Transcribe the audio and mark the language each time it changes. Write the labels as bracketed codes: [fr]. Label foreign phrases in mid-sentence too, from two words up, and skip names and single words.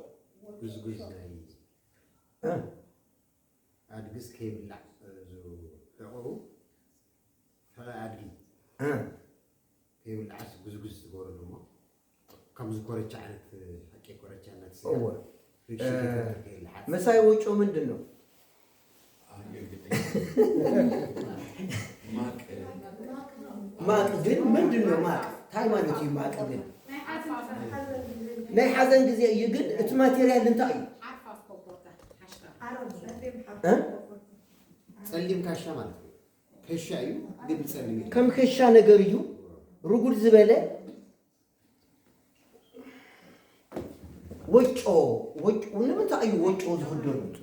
[ti] አድግስ ከይብላዕ ዝሕቁሩ ኣድጊ ከይብላዕስ ጉዝጉዝ ትገብረሉ እሞ ከምዚ ኮረቻ ዓይነት ሓቂ ኮረቻ ዓይነት [am] መሳይ ወጮ ምንድን ነው ማቅ [ti] ግን ምንድን ነው ማቅ እንታይ ማለት እዩ ማቅ ግን ናይ ሓዘን ጊዜ እዩ ግን እቲ ማቴሪያል እንታይ እዩ [am] ጸሊም ካሻ ማለት ነው [ti] ከሻ እዩ ግን ጸሊም ከም ከሻ ነገር እዩ ርጉድ ዝበለ ወጮ ንምንታይ እዩ ወጮ ዝኽደኑ